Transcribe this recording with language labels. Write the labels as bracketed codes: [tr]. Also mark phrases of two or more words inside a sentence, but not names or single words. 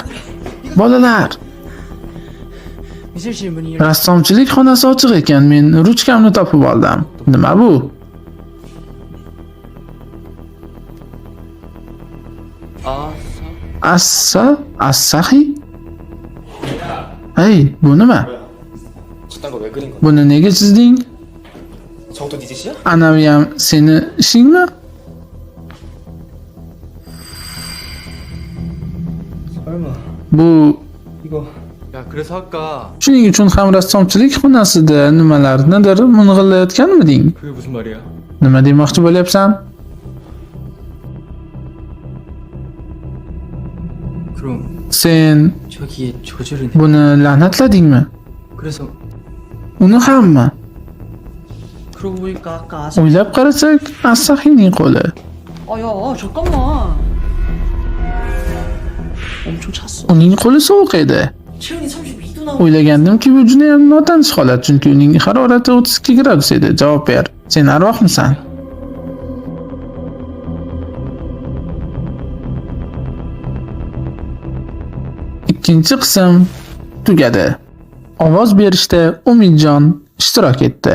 [uz] Bolalar, [ko] 미술실 문이 [uz] rassomchilik xonasi ochiq ekan. Men ruchkamni topib oldim. Nima bu? Assahi? Hey, bu nima? [ko] 저딴 거 왜 그린 거야? [uz] Buni nega chizding? [ko] 저것도 네 짓이야? [uz] Anavi ham seni ishingmi? [ko] 설마 [uz] Bu [ko] 이거 야, 그래서 아까 [uz] shuning uchun ham rassomchilik xonasida nimalarnidir ming'illayotganmiding? [ko] 그게 무슨 말이야? [uz] Nima demoqchi bo'lyapsan? [ko] 그럼 [uz] Sen [ko] 저기에 저주를 내. [uz] buni la'natladingmi? [ko] 그래서 [uz] Uni hammi? [ko] 그러고 보니까 아까 [uz] O'ylab qarasak, Asahining qo'li. [ko] 아야 잠깐만 엄청 찼어. [uz] Uning qo'li sovuq edi. [ko] 체온이 32도 나오고 [uz] O'ylagandim-ki, bu juda ham notanish holat, chunki uning harorati 32 gradus edi. Javob ber. Sen arvohmisan? Ikkinchi qism tugadi. Ovoz berishda Umidjon ishtirok etdi.